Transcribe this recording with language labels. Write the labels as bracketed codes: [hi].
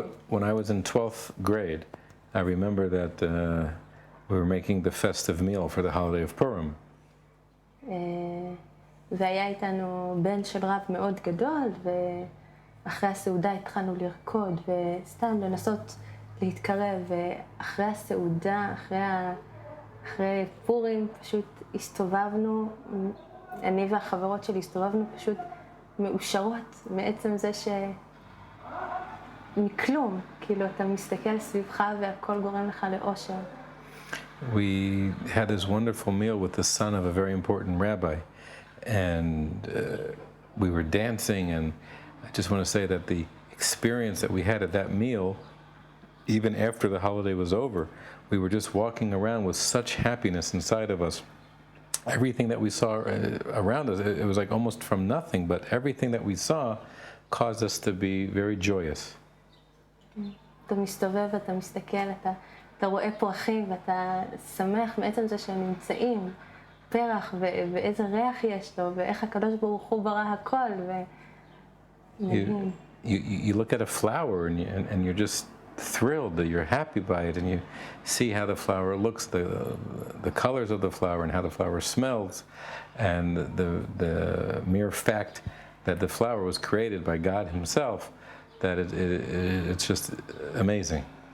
[en] When I was in 12th grade, I remember that we were making the festive meal for the holiday of Purim. [he] והיה איתנו בן של רב מאוד גדול, ואחרי הסעודה התחלנו לרקוד, וסתם לנסות להתקרב, ואחרי הסעודה, אחרי פורים, פשוט הסתובבנו, אני והחברות שלי הסתובבנו פשוט מאושרות מעצם זה מכלום, כאילו אתה מסתכל סביבך והכל גורם לך לאושר. [en] We had this wonderful meal with the son of a very important rabbi, and we were dancing, and I just want to say that the experience that we had at that meal, even after the holiday was over, we were just walking around with such happiness inside of us. Everything that we saw around us, it was like almost from nothing, but everything that we saw caused us to be very joyous. [he] אתה מסתובב, אתה מסתכל, אתה רואה פרחים ואתה שמח מעצם זה שהם נמצאים, פרח ואיזה ריח יש לו, ואיך הקדוש ברוך הוא ברא הכל, ומדהים. [en] You look at a flower and you're just thrilled that you're happy by it, and you see how the flower looks, the colors of the flower and how the flower smells, and the mere fact that the flower was created by God himself, that it's just amazing.